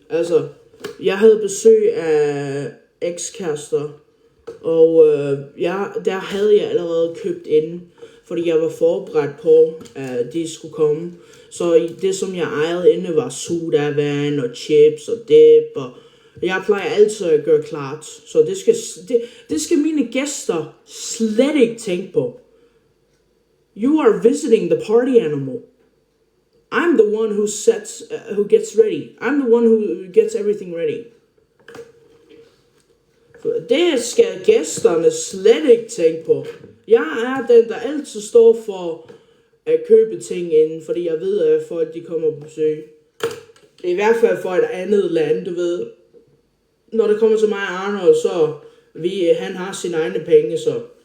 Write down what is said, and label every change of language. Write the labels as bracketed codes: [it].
[da] Altså, jeg havde besøg af ekskærester, og der havde jeg allerede købt ind, fordi jeg var forberedt på, at de skulle komme. Så det, som jeg ejede inde, var sodavand og chips og dip, og jeg plejer altid at gøre klart. Så det skal mine gæster slet ikke tænke på. [en] You are visiting the party animal. I'm the one who gets ready. I'm the one who gets everything ready. [da] Det skal gæsterne slet ikke tænke på. Jeg er den, der altid står for at købe ting inden, fordi jeg ved, at folk de kommer på besøg. I hvert fald for et andet land, du ved. Når det kommer til mig og Arnold, så han har sine egne penge, så.